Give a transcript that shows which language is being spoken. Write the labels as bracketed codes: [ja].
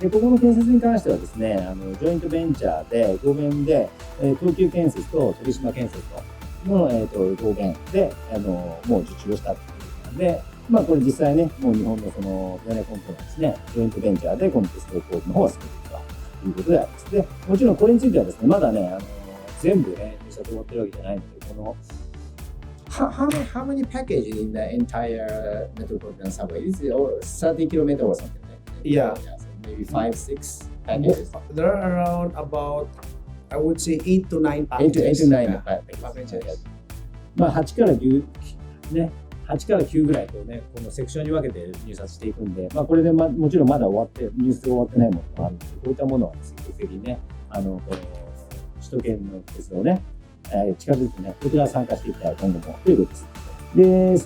[ja] で、ここの建設に関してはですね、ジョイントベンチャーで、合弁で、東急建設と鳥島建設との、合弁で、もう受注をしたということなんで、これ実際ね、もう日本のそのゼネコンとのですね、ジョイントベンチャーで、この鉄道工事の方は進めていくということであります。で、もちろんこれについてはですね、まだね、全部ね、入札終わってるわけじゃないので、この [en] How many packages in the entire metropolitan subway? Is it 30 kilometers or something? Yeah. So maybe 5, 6 packages. There are around about, I would say 8 to 9 packages. 8 to 9 packages. [ja] 8から9ね、8から9ぐらいとね、このセクションに分けて入札していくんで、これでもちろんまだ入札が終わってないものもあるので、こういったものは積極的にね、この首都圏の鉄道をね、近づいてね、こちら参加していきたい、今後もということです。